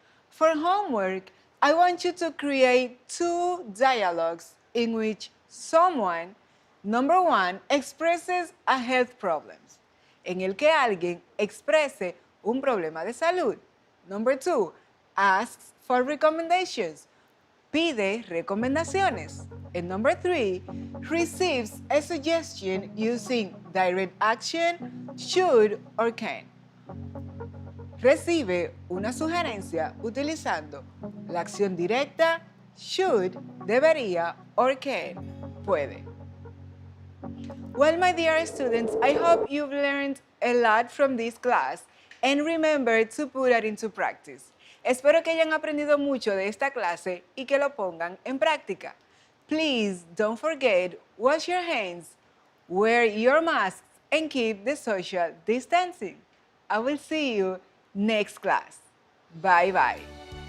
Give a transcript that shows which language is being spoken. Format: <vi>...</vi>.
<en>For homework, I want you to create 2 dialogues in which someone, number 1, expresses a health problem,</en> <es>en el que alguien exprese un problema de salud.</es> <en>Number 2, asks for recommendations,</en> <es>pide recomendaciones.</es> <en>And number 3, receives a suggestion using direct action, should, or can.</en> <es>Recibe una sugerencia utilizando la acción directa, should, debería, or can, puede.</es> <en>Well, my dear students, I hope you've learned a lot from this class and remember to put it into practice.</en> <es>Espero que hayan aprendido mucho de esta clase y que lo pongan en práctica.</es> <en>Please don't forget, wash your hands, wear your masks, and keep the social distancing. I will see you next class. Bye-bye.</en>